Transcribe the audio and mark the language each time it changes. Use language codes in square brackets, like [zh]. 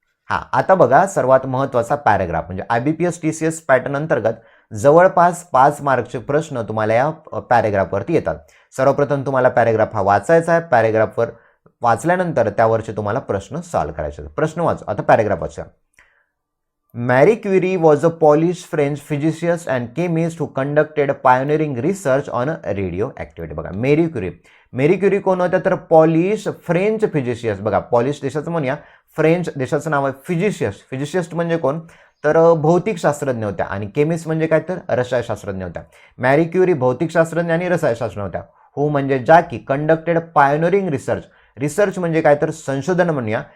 [mr] आता बघा सर्वात महत्त्वाचा पॅराग्राफ म्हणजे IBPS TCS पॅटर्न अंतर्गत जवळपास 5 मार्कचे प्रश्न तुम्हाला या पॅराग्राफवरती येतात. सर्वप्रथम तुम्हाला पॅराग्राफ हा वाचायचा आहे. पॅराग्राफवर वाचल्यानंतर त्यावरचे तुम्हाला प्रश्न सॉल्व्ह करायचे. प्रश्न वाचू. आता पॅराग्राफ वाचा. [en] Marie Curie was a Polish French physicist and chemist who conducted pioneering research on radioactivity. [mr] बघा मेरी क्युरी कोण होत्या तर पॉलिश फ्रेंच फिजिशियस्ट. बघा पॉलिश देशाचं म्हणूया, फ्रेंच देशाचं नाव आहे. फिजिशियस्ट म्हणजे कोण तर भौतिक शास्त्रज्ञ होत्या आणि केमिस्ट म्हणजे काय तर रसायनशास्त्रज्ञ होत्या. मॅरी क्युरी भौतिक शास्त्रज्ञ आणि रसायनशास्त्रज्ञ होत्या. हो म्हणजे ज्या की [en] conducted pioneering research [mr] म्हणजे काय तर संशोधन म्हणूया.